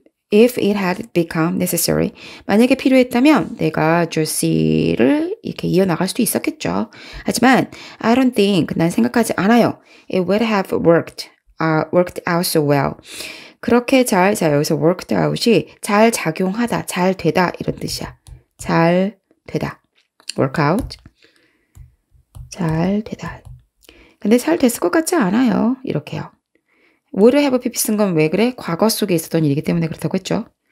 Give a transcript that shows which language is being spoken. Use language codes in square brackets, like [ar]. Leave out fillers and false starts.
[en] If it had become necessary. [ko] 만약에 필요했다면 내가 Josie를 이렇게 이어나갈 수도 있었겠죠. 하지만 [en] I don't think, [ko] 난 생각하지 않아요. [en] It would have worked out so well. [ko] 그렇게 자, 여기서 worked out이 잘 작용하다, 잘 되다 이런 뜻이야. 잘 되다. work out. 잘 되다. 근데 잘 됐을 것 같지 않아요. 이렇게요. would have pp 쓴 건 왜 그래? 과거 속에 있었던 일이기 때문에 그렇다고 했죠.